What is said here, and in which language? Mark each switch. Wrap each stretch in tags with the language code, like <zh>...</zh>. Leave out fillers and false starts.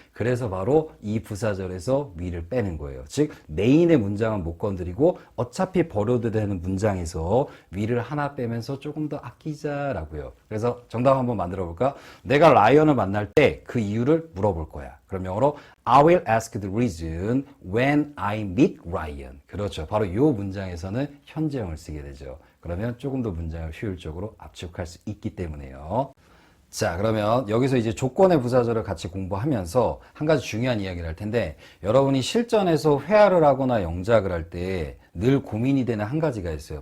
<ko>그래서 바로 이 부사절에서 will을 빼는 거예요. 즉 메인의 문장은 못 건드리고 어차피 버려도 되는 문장에서 will을 하나 빼면서 조금 더 아끼자라고요. 그래서 정답 한번 만들어 볼까? 내가 라이언을 만날 때 그 이유를 물어볼 거야. 그럼 영어로</ko> <en>I will ask the reason when I meet Ryan.</en> <ko>그렇죠. 바로 이 문장에서는 현재형을 쓰게 되죠. 그러면 조금 더 문장을 효율적으로 압축할 수 있기 때문에요. 자, 그러면 여기서 이제 조건의 부사절을 같이 공부하면서 한 가지 중요한 이야기를 할 텐데 여러분이 실전에서 회화를 하거나 영작을 할 때 늘 고민이 되는 한 가지가 있어요.</ko>